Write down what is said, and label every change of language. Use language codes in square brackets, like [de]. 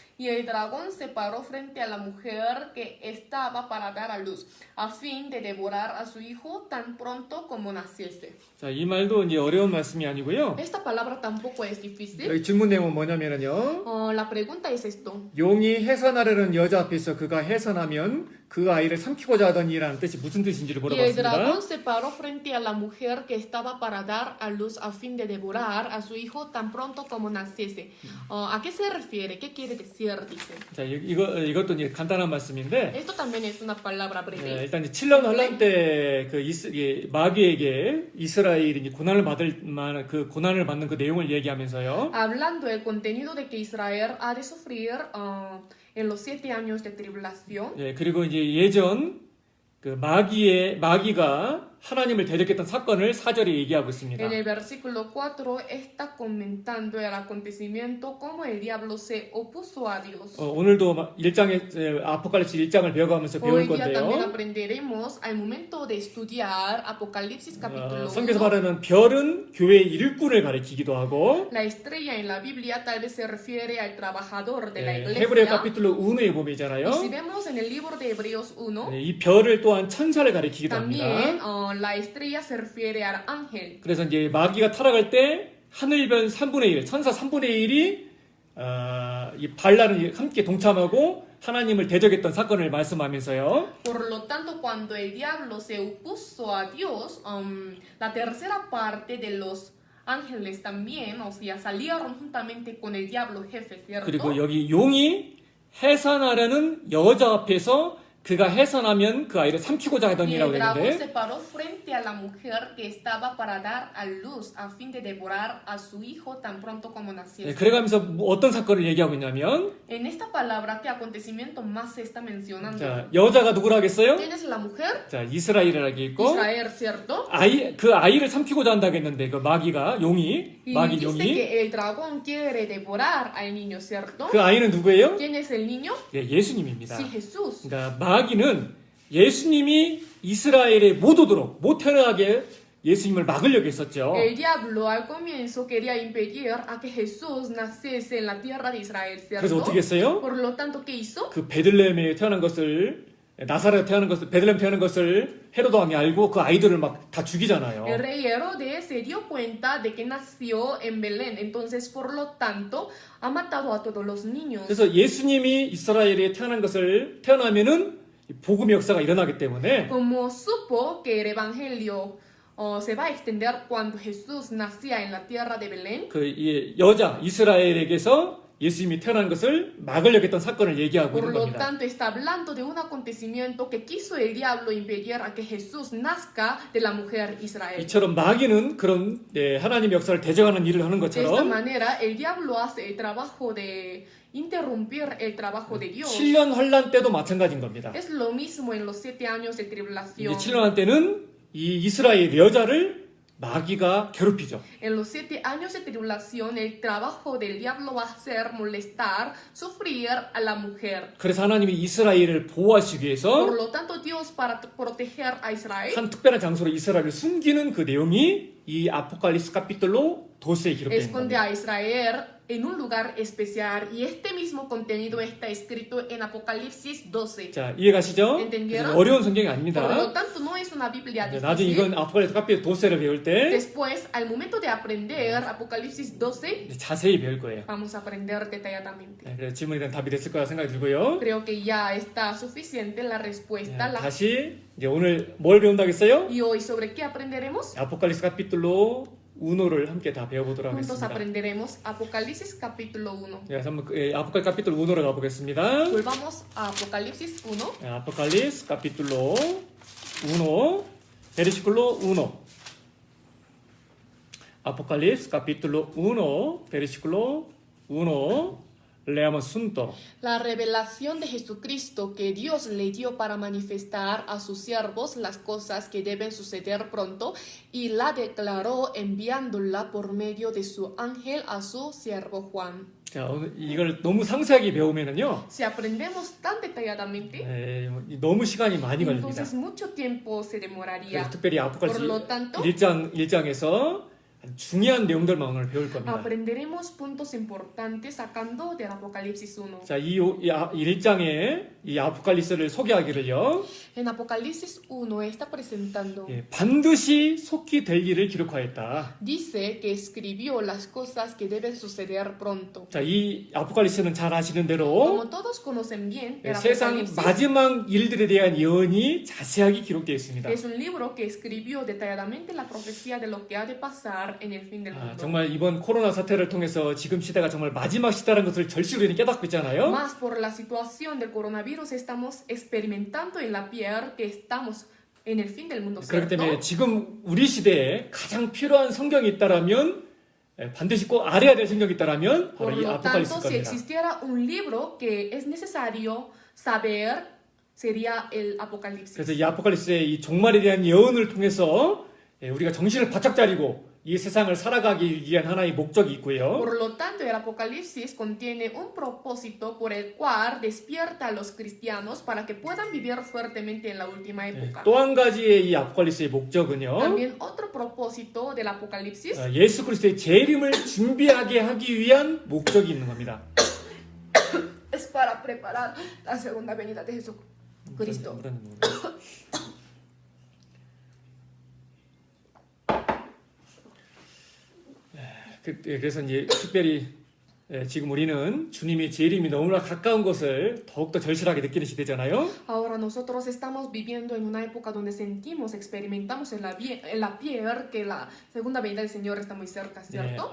[es] Y el dragón se paró frente a la mujer que estaba para dar a luz, a fin de devorar a su hijo tan pronto como naciese. [ko] 자, 이 말도 이제 어려운 말씀이 아니고요. [es] Esta palabra tampoco es difícil. [ko] 여기 질문 내용은 뭐냐면요. [es] La pregunta es esto. [ko] 용이 해산하려는 여자 앞에서 그가 해산하면 그 아이를 삼키고자 하더니라는 뜻이 무슨 뜻인지를 [es] Y el dragón [ko] 물어봤습니다. [es] se paró frente a la mujer que estaba para dar a luz a fin de devorar a su hijo tan pronto como naciese. ¿A qué se refiere? ¿Qué quiere decir? Dice. [ko] 자, 이것도 이제 간단한 말씀인데 [es] Esto también es una palabra breve. [ko] 일단 이제 7년 환란 때 그 마귀에게 이스라엘이 이제 고난을 받는 그 내용을 얘기하면서요. [es] Hablando del contenido de que Israel ha de sufrir en los 7 años de tribulación. [ko] 그리고 이제 예전 그 마귀가 하나님을 대적했던 사건을 4절에 얘기하고 있습니다. [es] En el versículo 4 está comentando el acontecimiento como el diablo se opuso a Dios. [ko] 오늘도 아포칼립스 1장을 배워가면서 배울 [es] Hoy día también [ko] 건데요. [es] aprenderemos al momento de estudiar Apocalipsis capítulo 1. [ko] 성경에서 말하는 별은 교회의 일꾼을 가리키기도 하고 [es] La estrella en la Biblia tal vez se refiere al trabajador de la [ko] 헤브레 [es] iglesia. [ko] 카피톨로 1에 [es] Y [ko] 보면잖아요. [es] si vemos en el libro de Hebreos 1, [ko] 이 별을 또한 천사를 가리키기도 합니다. [es] también la estrella se refiere al ángel. [ko] 그래서 이제 마귀가 타락할 때 하늘별 3분의 1, 천사 3분의 1이 이 반란을 함께 동참하고 하나님을 대적했던 사건을 말씀하면서요. [es] Por lo tanto, cuando el diablo se opuso a Dios, la tercera parte de los ángeles también, o sea, salieron juntamente con el diablo jefe, ¿cierto? [ko] 그리고 여기 용이 해산하려는 여자 앞에서 그가 해산하면 그 아이를 삼키고자 [es] Y [ko] 하더니라고 [es] el dragón [ko] 했는데 [es] se paró frente a la mujer que estaba para dar a luz a fin de devorar a su hijo tan pronto como naciese. [ko] 그래가면서 어떤 사건을 얘기하고 있냐면 [es] En esta palabra, ¿qué acontecimiento más se está mencionando? [ko] 자, 여자가 누구라 하겠어요? [es] ¿Quién es la mujer? [ko] 자, 이스라엘이라고 있고 [es] Israel, ¿cierto? [ko] 그 아이를 삼키고자 한다고 했는데 그 마귀가 [es] Y [ko] 마귀 [es] dice [ko] 용이 [es] que el dragón quiere devorar al niño, ¿cierto? [ko] 그 아이는 누구예요? [es] ¿Quién es el niño? [ko] 예수님입니다. [es] Sí, Jesús. [ko] 그러니까 마귀는 예수님이 이스라엘에 못 오도록 못 태어나게 예수님을 막으려고 했었죠. [es] El diablo al comienzo quería impedir a que Jesús naciese en la tierra de Israel, [ko] 그래서 [es] ¿cierto? [ko] 어떻게 했어요? [es] Por lo tanto, ¿qué hizo? [ko] 그 베들레헴에 태어난 것을 나사렛에 태어난 것을 베들레헴 태어난 것을 헤로도 왕이 알고 그 아이들을 막 다 죽이잖아요. [es] El rey Herodes se dio cuenta de que nació en Belén, entonces por lo tanto ha matado a todos los niños. [ko] 그래서 예수님이 이스라엘에 태어난 것을 태어나면은 복음의 역사가 일어나기 때문에 [es] Como supo que el evangelio se va a extender cuando Jesús nacía en la tierra de Belén, [ko] 그 이 여자 이스라엘에게서 예수님이 태어난 것을 막으려고 했던 사건을 얘기하고 [es] por lo [ko] 겁니다. [es] tanto está hablando de un acontecimiento que quiso el diablo impedir a que Jesús nazca de la mujer Israel. [ko] 이처럼 마귀는 그런 하나님의 역사를 대적하는 일을 하는 [es] De esta [ko] 것처럼 [es] manera el diablo hace el trabajo de interrumpir el trabajo de Dios. [ko] 7년 환란 때도 마찬가지인 겁니다. [es] Es lo mismo en los 7 años de [ko] 이제 [es] tribulación. [ko] 7년 환란 때는 이 이스라엘 여자를 마귀가 괴롭히죠. [es] En los 7 años de tribulación, el trabajo del diablo va a ser molestar, sufrir a la mujer. [ko] 그래서 하나님이 이스라엘을 보호하시기 [es] Por [ko] 위해서 [es] lo tanto, Dios, para proteger a Israel, [ko] 한 특별한 장소로 이스라엘을 숨기는 그 내용이 이 아포칼립스 카피톨로 도스에 기록되어 있는 [es] esconde [ko] 겁니다. [es] a Israel en un lugar especial. Y este mismo contenido está escrito en Apocalipsis 12. [ko] 자, 이해가시죠? [es] Entendieron? [ko] 어려운 성경이 [es] Por lo [ko] 아닙니다. [es] tanto, no es una Biblia [ko] 나중에 [es] difícil. [ko] 이건 아포칼립스 카피톨 도스를 배울 때 [es] Después, al momento de aprender Apocalipsis 12, [ko] 이제 자세히 배울 거예요. [es] vamos a aprender detalladamente. [ko] 네, 그래서 질문에 대한 답이 됐을 거라 생각이 들고요. [es] Creo que ya está suficiente la respuesta. [ko] 다시 이제 오늘 뭘 배운다겠어요? [es] Y hoy, ¿sobre qué aprenderemos? [ko] 아포칼립스 카피톨로 우노를 함께 다 배워보도록 [es] Juntos [ko] 하겠습니다. [es] aprenderemos Apocalipsis capítulo 1. [ko] 네, 그래서 한번 아포칼립스 카피톨 우노로 가보겠습니다. [es] Volvamos a Apocalipsis 1. 네, 아포칼립스 카피톨로 우노 베르시클로 우노 아포칼립스 카피톨로 우노 베르시클로 우노 leamos juntos. La revelación de Jesucristo que Dios le dio para manifestar a sus siervos las cosas que deben suceder pronto y la declaró enviándola por medio de su ángel a su siervo Juan. [ko] 자, 오늘 이걸 너무 상세하게 배우면은요, [es] Si aprendemos tan detalladamente, [ko] 너무 시간이 많이 걸립니다. [es] entonces mucho tiempo se demoraría. [ko] 그래서 특별히 아포칼립스 [es] Por lo tanto, [ko] 1장에서 중요한 내용들만 오늘 배울 겁니다. [es] aprenderemos puntos importantes sacando del Apocalipsis 1. [ko] 자, 이 1장에 이 아포칼립스를 소개하기를요, [es] En Apocalipsis 1 está presentando. [ko] 반드시 속히 될 일을 기록하였다. [es] Dice que escribió las cosas que deben suceder pronto. [ko] 자, 이 아포칼립스는 잘 아시는 대로 [es] Como todos conocen bien, el [ko] 세상 [es] Apocalipsis [ko] 마지막 일들에 대한 예언이 자세하게 기록되어 있습니다. [es] es un libro que escribió detalladamente la profecía de lo que ha de pasar en el fin del mundo. [ko] 정말 이번 코로나 사태를 통해서 지금 시대가 정말 마지막 시대라는 것을 절실히 깨닫고 있잖아요. [es] Más por la situación del coronavirus estamos experimentando en la piel que estamos en el fin del mundo, [ko] 그렇기 [es] ¿cierto? [ko] 때문에 지금 우리 시대에 가장 필요한 성경이 있다라면 반드시 꼭 알아야 될 성경이 있다라면 [es] Por [ko] 바로 이 [es] lo tanto, [ko] 아포칼립스 [es] si [ko] 겁니다. [es] existiera un libro que es necesario saber, sería el Apocalipsis. [ko] 그래서 이 아포칼립스의 이 종말에 대한 예언을 통해서 우리가 정신을 바짝 차리고 이 세상을 살아가기 위한 하나의 목적이 있고요. [es] Por lo tanto, el Apocalipsis contiene un propósito por el cual despierta a los cristianos para que puedan vivir fuertemente en la última época. [ko] 또 한 가지의 이 아포칼립스의 목적은요. [es] También otro propósito del Apocalipsis [ko] 예수 그리스도의 재림을 준비하게 하기 위한 목적이 있는 겁니다. [es] es para preparar la segunda venida de Jesucristo. [ko] 그래서 이제 특별히 지금 우리는 주님의 재림이 너무나 가까운 것을 더욱더 절실하게 느끼는 시대잖아요. [es] Ahora nosotros estamos viviendo en una época donde sentimos, experimentamos en la piel que la segunda venida del Señor está muy cerca, ¿cierto?